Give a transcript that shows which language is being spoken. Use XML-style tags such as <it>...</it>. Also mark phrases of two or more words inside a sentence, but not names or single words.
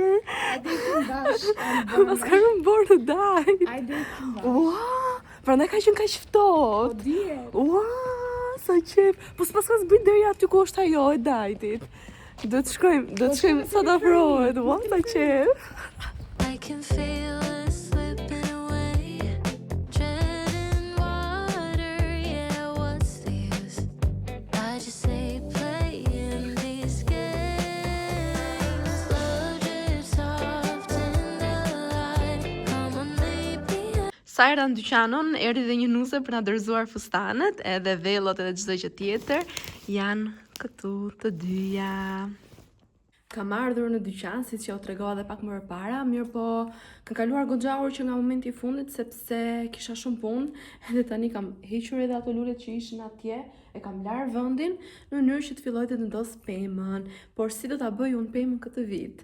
<sq>Hajde të bashkë. Mas ka rëmbor të dajt. Hajde të bashkë. Ua, prandaj ka qenë kaq ftohtë. Po dje. Ua, sa qef. Po s'pas ka zbrit deri aty ku është ajo e dajtit. Do të shkojmë sa të afrohet. Ua, sa qef.</sq> <en>I can feel it slipping away, treading water, yeah, what's the use? I just say playing these games, slow drip soft in the light, come on baby.</en> <sq>Sa era në dyqanon, erdhi dhe një nuse për na dorëzuar fustanet, edhe vellot edhe çdo gjë tjetër janë këtu të dyja. Kam ardhur në dyqan, si që o tregova dhe pak më përpara, mirë po kanë kaluar goxha orë që nga momenti i fundit sepse kisha shumë punë, edhe tani kam hequr edhe ato lulet që ishin atje, e kam larë vendin në mënyrë që të filloj të vendos pemën, por si do ta bëj unë pemën këtë vit?</sq>